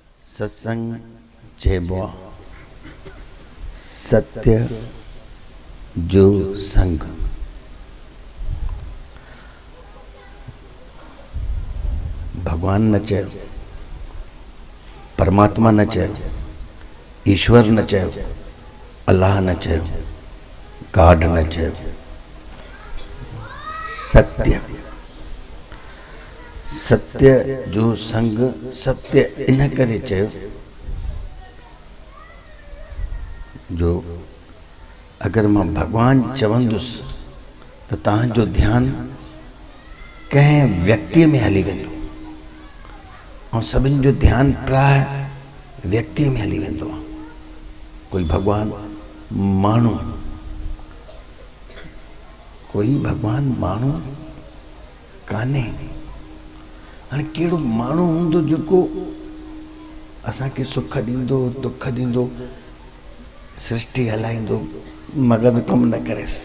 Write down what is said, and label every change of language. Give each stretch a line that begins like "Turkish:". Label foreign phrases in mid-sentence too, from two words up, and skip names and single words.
Sindhi: सत्संग चेबो सत्य जो संग। भगवान न चयो, परमात्मा न चयो, ईश्वर न चयो, अल्लाह न चयो, गॉड न चयो, सत्य। सत्य जो संग, सत्य इन करे चयो जो अगर मां भगवान चवंदुसि तो तव्हांजो ध्यान कंहिं व्यक्ति में हली वेंदो और सभिनि जो ध्यान प्राय व्यक्ति में हली वेंदो आहे। कोई भगवान माण्हू, कोई भगवान माण्हू कान्हे। हाणे कहिड़ो माण्हू हूंदो जेको असांखे सुख ॾींदो, दुख ॾींदो, सृष्टि हलाईंदो, मगज़ कमु न करेसि।